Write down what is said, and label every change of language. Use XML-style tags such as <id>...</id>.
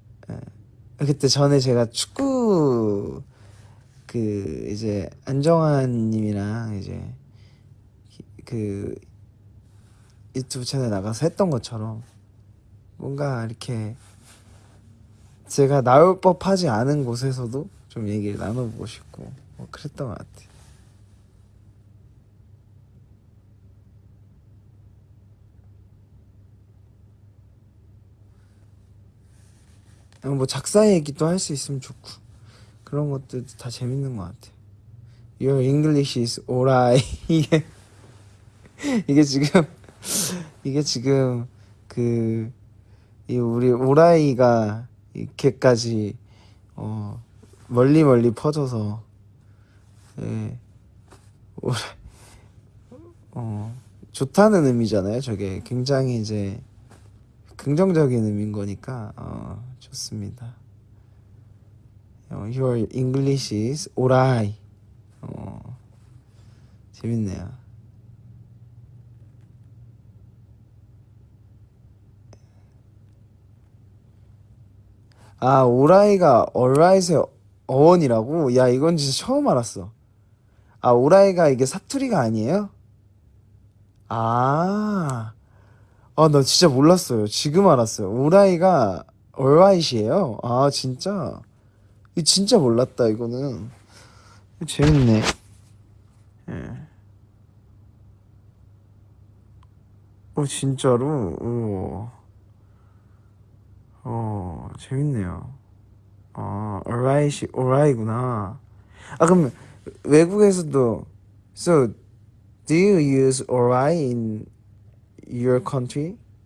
<ko>예. 그때 전에 제가 축구 이제 안정환 님이랑 이제 그 유튜브 채널 나가서 했던 것처럼 뭔가 이렇게 제가 나올 법하지 않은 곳에서도 좀 얘기를 나눠보고 싶고 그랬던 것 같아요. 뭐 작사 얘기도 할 수 있으면 좋고 그런 것도 다 재밌는 것 같아요.</ko> <en>Your English is alright.</en> <ko>이게 지금 이게 지금 이 우리 오라이가 이렇게까지 멀리 멀리 퍼져서 예, 오라, 좋다는 의미잖아요. 저게 굉장히 이제 긍정적인 의미인 거니까 좋습니다.</ko> <en>Your English is alright.</en> <ko>재밌네요. 아, 오라이가 alright의 어원이라고? 야, 이건 진짜 처음 알았어. 아, 오라이가 이게 사투리가 아니에요? 아, 나 진짜 몰랐어요. 지금 알았어요. 오라이가 alright이에요? 아, 진짜? 이거 진짜 몰랐다, 이거는. 재밌네. 예. 진짜로? 재밌네요. alright이 alright구나. 그럼 외국에서도</ko> <en>So, do you use alright in your country?</en>